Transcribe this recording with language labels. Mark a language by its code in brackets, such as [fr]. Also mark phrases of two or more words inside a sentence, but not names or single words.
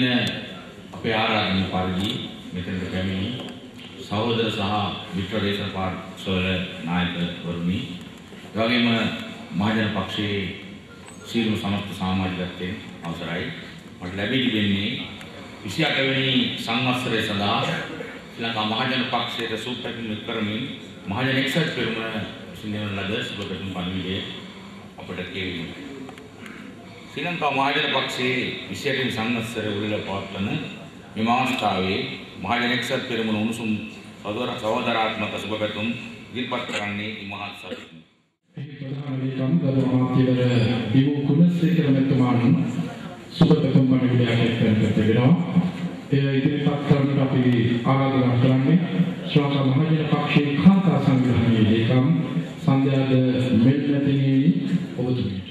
[si] අපේ ආරාධන පරිදි මෙතනට පැමිණි සහෝදර සහ මිත්‍ර දේශන පාර්ශ්වවල නායකවරුනි එවැගේම මහජන පක්ෂයේ සියලුම සමස්ත සමාජිකත්වයෙන් අවසරයි මට ලැබී තිබෙන්නේ 28 වෙනි සංවත්සරය සඳහා ශ්‍රී ලංකා මහජන පක්ෂයට සුපැතුම් කරමින් මහජන එක්සත් පෙරමුර සිඳවන ලද සුබපැතුම් පණිවිඩය අපට කියවීම. ශ්‍රී ලංකා මහජන පක්ෂයේ 28 වෙනි සංවත්සරය උළෙල පවත්වන මෙම අවස්ථාවේ මහජන එක්සත් පෙරමුර උණුසුම් සහෝදරාත්මක සුබපැතුම් ඉදිරිපත් කරන්නේ ඉමහත් සතුටින්. ප්‍රධාන ලේකම් गරු අමාත්‍යවර දිවු කුණසේකර මෙතුමාන් සුබ පැතුම් පණිවිඩයක් එක්කෙනෙක් වෙනවා. ඒ ඉදිරිපත් කරන්නට අපි ආරාධනා කරන්නේ ශ්‍රී ලංකා මහජන පක්ෂයේ කාන්තා සංග්‍රහණයේ ලේකම් සංඝයාද මෙල්මැතිනි ඔබතුමීට.